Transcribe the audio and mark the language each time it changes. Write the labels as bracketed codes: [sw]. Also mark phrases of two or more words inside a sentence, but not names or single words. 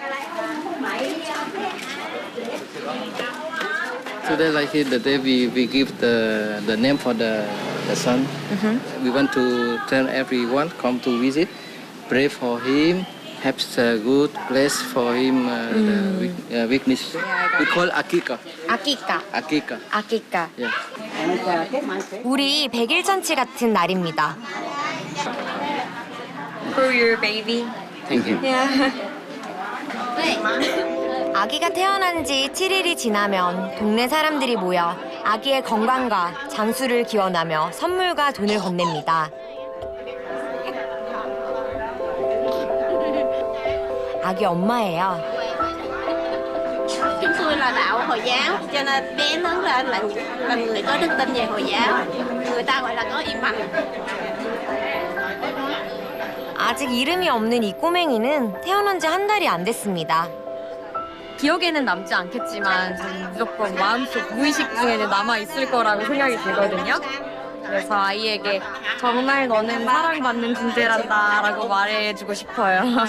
[en] Today, like here, the day we give the name for the son. We want to tell everyone come to visit, pray for him, have a good place for him. The weakness. We call akika. [ko] 아끼까. [en] Akika. [ko] 아끼까. [en] Yeah. [ko] 우리 100일 잔치 같은 날입니다. [en] For your baby. Thank you. [ko] 아기가 태어난 지 7일이 지나면 동네 사람들이 모여 아기의 건강과 장수를 기원하며 선물과 돈을 건넵니다. 아기 엄마예요. [vi] Chúng tôi là đạo Hồi giáo, cho nên bé lớn lên là người có đức tin về Hồi giáo. Người ta gọi là có iman. [ko] 아직 이름이 없는 이 꼬맹이는 태어난 지 한 달이 안 됐습니다. 기억에는 남지 않겠지만 저는 무조건 마음속 무의식 중에는 남아있을 거라고 생각이 들거든요. 그래서 아이에게 정말 너는 사랑받는 존재란다 라고 말해주고 싶어요.